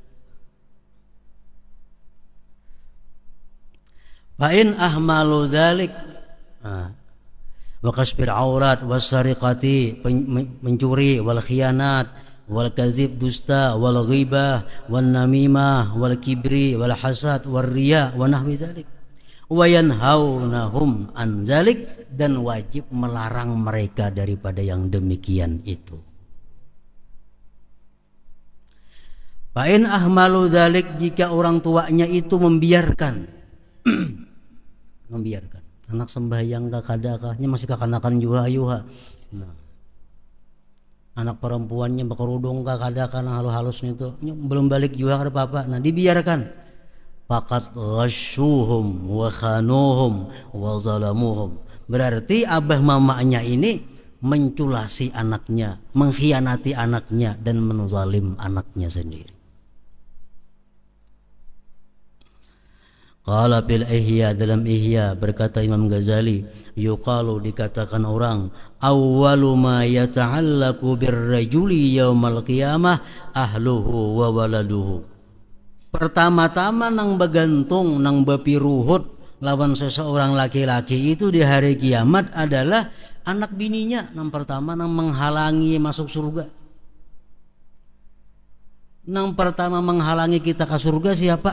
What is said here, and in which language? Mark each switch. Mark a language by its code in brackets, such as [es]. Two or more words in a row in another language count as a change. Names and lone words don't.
[ar] فإن أهملوا ذلك وكشف العورة والسرقة, mencuri, والخيانة والكذب, dusta, والغيبة والنميمة والكبر والحسد والرياء ونحو ذلك وينهونهم عن ذلك, [id] dan wajib melarang mereka daripada yang demikian itu. [ar] فإن أهملوا ذلك, [bjn] jika orang tuanya itu membiarkan membiarkan anak sembahyang kadakahnya masih kekanakan juga ayuha. Nah, anak perempuannya berkerudung kadakan halus-halus itu belum balik juga kada apa-apa. [id] Nah dibiarkan. [ar] فقد غشوهم وخانوهم وظلموهم. [bjn] Berarti abah mamanya ini menculasi anaknya, mengkhianati anaknya, dan menzalim anaknya sendiri. [ar] قال بالإحياء, [id] dalam Ihya berkata Imam Ghazali, yuqalu, dikatakan orang, [ar] أول ما يتعلق بالرجل يوم القيامة أهله وولده. [bjn] Pertama-tama nang begantung, nang bepiruhut lawan seseorang laki-laki itu di hari kiamat adalah anak bininya. Nang pertama nang menghalangi masuk surga. Nang pertama menghalangi kita ke surga siapa?